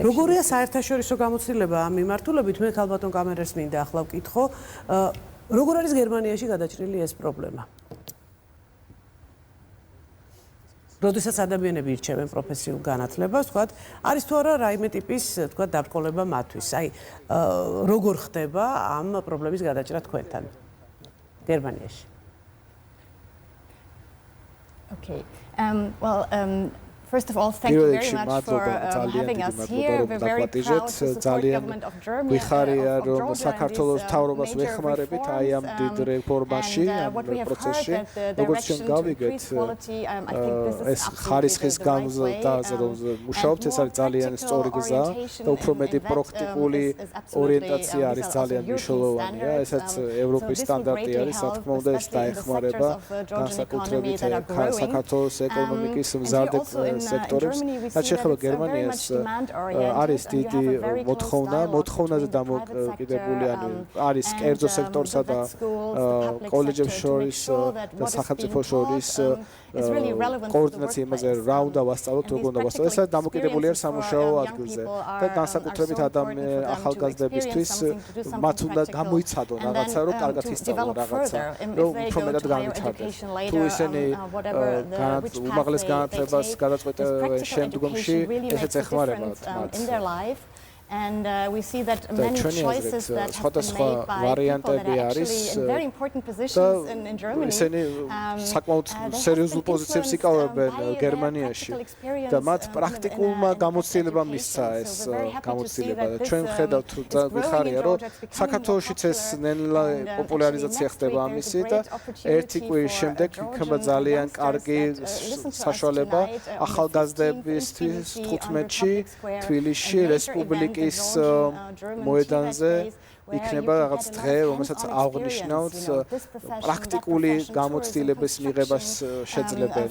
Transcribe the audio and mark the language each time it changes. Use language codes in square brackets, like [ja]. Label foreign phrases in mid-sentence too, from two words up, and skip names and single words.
[ka] როგორია საერთაშორისო გამოცდილება ამ მიმართულებით? მე ქალბატონ კამერერს მინდა ახლა ვკითხო, როგორ არის გერმანიაში გადაჭრილი ეს პრობლემა? როდესაც ადამიანები ირჩევენ პროფესიულ განათლებას, ვთქვათ, არის თუ არა რაიმე ტიპის, ვთქვათ, დაბრკოლება მათთვის. აი, როგორ ხდება ამ პრობლემის გადაჭრა თქვენთან გერმანიაში? [en] Okay. First of all, thank you very much for having us here. We're very proud to support the government of Germany, of Georgia, and these major reforms. And what we have heard that the direction to increase quality, I think this is absolutely the right way. And more practical orientation in that is absolutely because of European standards. So this will greatly help, especially in the sectors of the Georgian economy that are growing. And we also [ka] სექტორებს. რაც შეეხება გერმანიას, არის დიდი მოთხოვნაზე დამოკიდებული, ანუ არის კერძო სექტორსა და კოლეჯებს შორის და სახელმწიფო შორის კოორდინაცია იმაზე რა უნდა ვასწავლოთ, როგორ უნდა ვასწავლოთ, ეს დამოკიდებული არის სამუშაო ადგილზე და განსაკუთრებით ახალგაზრდებისთვის მათ უნდა გამოიცადონ რაღაცა, რომ კარგად ისწავლონ რაღაცა, რომ უფრო მეტად განვითარდეს. თუ ისინი უმაღლეს განათლებას გადაწყვეტენ შემდგომში, ესეც ეხმარება მათ. [en] And we see that many choices that have been made by people that are actually in very important positions in Germany. [ka] ისინი საკმაოდ სერიოზულ პოზიციებს იკავებენ გერმანიაში და მათ პრაქტიკულმა გამოცდილებამ მისცა ეს გამოცდილება და ჩვენ ვხედავთ ვიხარია რომ საქართველოშიც ეს ნელა პოპულარიზაცია ხდება ამისი და ერთი კვირის შემდეგ იქნება ძალიან კარგი საშუალება ახალგაზრდებისთვის 15-ში თბილისში რესპუბლიკის ის მოედანზე იქნება რაღაც დღე, რომელსაც აღნიშნავთ პრაქტიკული გამოცდილების მიღებას შეძლებენ.